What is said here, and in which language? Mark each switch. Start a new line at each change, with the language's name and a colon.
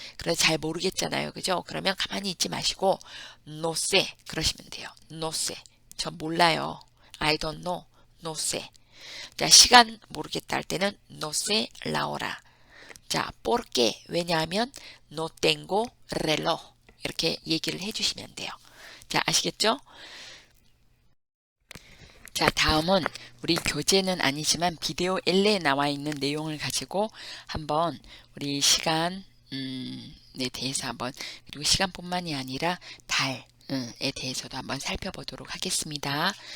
Korean: 그래서 잘 모르겠잖아요. 그죠? 그러면 가만히 있지 마시고
Spanish: no sé
Korean: 그러시면 돼요.
Spanish: no sé.
Korean: 저 몰라요.
English: I don't know.
Spanish: no sé.
Korean: 자, 시간 모르겠다 할 때는
Spanish: no sé la hora. 자, ¿por qué?
Korean: 왜냐하면
Spanish: no tengo reloj.
Korean: 이렇게 얘기를 해주시면 돼요. 자, 아시겠죠? 자, 다음은 우리 교재는 아니지만 비디오 L에 나와 있는 내용을 가지고 한번 우리 시간에 대해서 한번 그리고 시간뿐만이 아니라 달에 대해서도 한번 살펴보도록 하겠습니다.